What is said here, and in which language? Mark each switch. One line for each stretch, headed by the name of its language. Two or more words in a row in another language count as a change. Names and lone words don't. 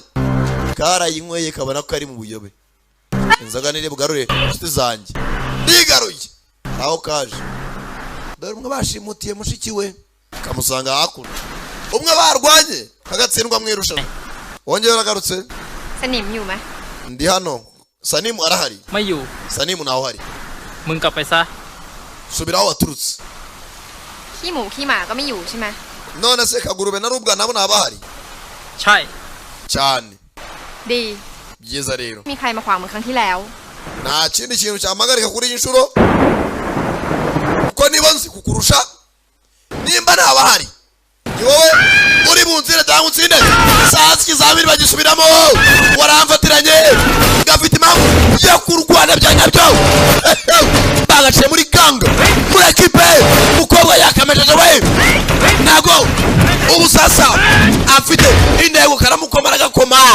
Kinyarwanda: Karayinyweye kabona ko ari mu buyobe. Inzoga nire bugarure inshuti zanjye ndigaruye aho kaje. Dore umwe bashimutiye mushiki we kamusanga hakuno, umwe barwanye kagatsindwa mu irushanwa. Wongeye uragarutse?
Thai: Sanim อยู่ไหม
Kinyarwanda: Ndi hano. Sanimu arahari?
Thai: ไม่อยู่
Kinyarwanda: Sanimu naho hari?
Thai: มึงกลับไปซะ
Kinyarwanda: Subira aho waturutse.
Thai: ขี้หมูขี้หมาก็ไม่อยู่ใช่ไหม
Kinyarwanda: None se kagurube na rubwa nabo nabahari?
Thai: ใช่
Kinyarwanda: Cyane.
Thai: ดี
Kinyarwanda: Byiza rero.
Thai: มีใครมาขวางเหมือนครั้งที่แล้ว
Kinyarwanda: Nta kindi kintu cyamagarika kuri inshuro kuko niba nzi kukurusha nimba nabahari ni wowe uri bunzire cyangwa utsinde. Sazi kizamini bagisubiramo waramfatiranye gafite impamvu yo kurwana bya nyabyo bagaciye muri ganga muri ekipe umukobwa yakamejeje we ntago ubu sasa afite intego karamukomara agakoma